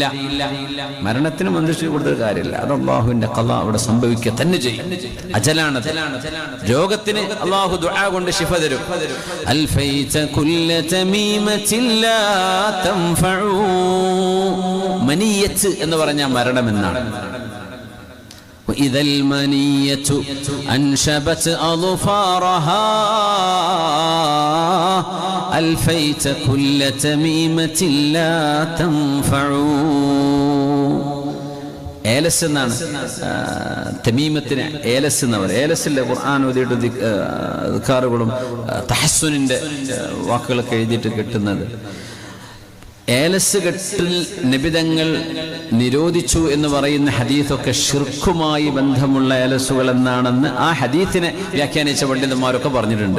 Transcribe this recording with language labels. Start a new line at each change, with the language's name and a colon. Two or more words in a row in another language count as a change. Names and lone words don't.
Malayalam: മരണത്തിന് മന്ത്രിച്ചു കൊടുത്തൊരു കാര്യമില്ല, അത് അല്ലാഹുവിന്റെ ഖളാ അവിടെ സംഭവിക്കുക തന്നെ ചെയ്യും. അജലാണത്. രോഗത്തിന് അല്ലാഹു ദുആ കൊണ്ട് ശിഫ തരും.
Arabic: ألفيت كل تميمة لا تنفع.
Malayalam: മനീയത്ത് എന്ന് പറഞ്ഞാൽ മരണം എന്നാണ്.
Arabic: وإذا المنية أنشبت أظفارها ألفيت كل تميمة لا تنفع.
Malayalam: ഏലസ് എന്നാണ് തമീമത്തിന് ഏലസ് എന്ന് പറയുന്നത്. ഏലസിലെ ഖുർആൻ ഓതിയിട്ട് ദിക്റുകളും തഹസ്സുനിന്റെ വാക്കുകളൊക്കെ എഴുതിയിട്ട് കിട്ടുന്നത്. ഏലസ് കെട്ടിൽ നിബിതങ്ങൾ നിരോധിച്ചു എന്ന് പറയുന്ന ഹദീസൊക്കെ ഷിർക്കുമായി ബന്ധമുള്ള ഏലസുകൾ എന്നാണെന്ന് ആ ഹദീസിനെ വ്യാഖ്യാനിച്ച പണ്ഡിതന്മാരൊക്കെ പറഞ്ഞിട്ടുണ്ട്.